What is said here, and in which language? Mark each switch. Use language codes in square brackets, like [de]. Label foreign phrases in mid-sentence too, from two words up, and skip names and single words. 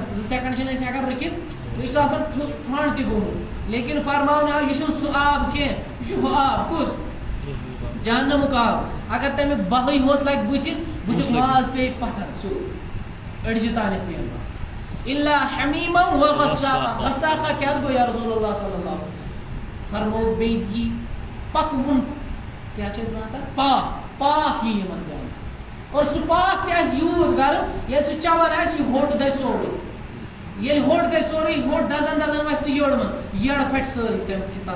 [ks] 2 سیکنڈ چھِنہٕ أسۍ ہٮ۪کان رُکِتھ سُہ چھُ آسان ٹھنٛڈ تہِ گوٚمُت لیکن فرماونہٕ آو یہِ چھُنہٕ سُہ آب کینٛہہ یہِ چھُ ہُہ آب کُس جہنمُک آب اگر تمیُک بہٕے ہوت لگہِ بٕتھِس بٕتھیُک ماز پیٚیہِ پتھر سیوٚد أڑجہِ تانٮ۪تھ پیٚیہِ [ar] الا حمیما وغساقا غساقا [ks] کیٛاہ حظ گوٚو [ar] یا رسول اللہ صلی اللہ علیہ وسلم [ks] فرمو بیٚیہِ یی پکوُن کیٛاہ چھِ أسۍ ونان تتھ پاک یی یِمن دِوان اور سُہ پاک تہِ آسہِ یوٗت گرم ییٚلہِ سُہ چٮ۪وان آسہِ یہِ ہوٚٹ دَزِ سورُے ییٚلہِ ہوٚٹ دَزِ سورُے ہوٚٹ دزان وَسہِ سُہ یٔڑ منٛز یٔڑ پھٹہِ سٲرٕے تَمہِ کہِ تَژٕ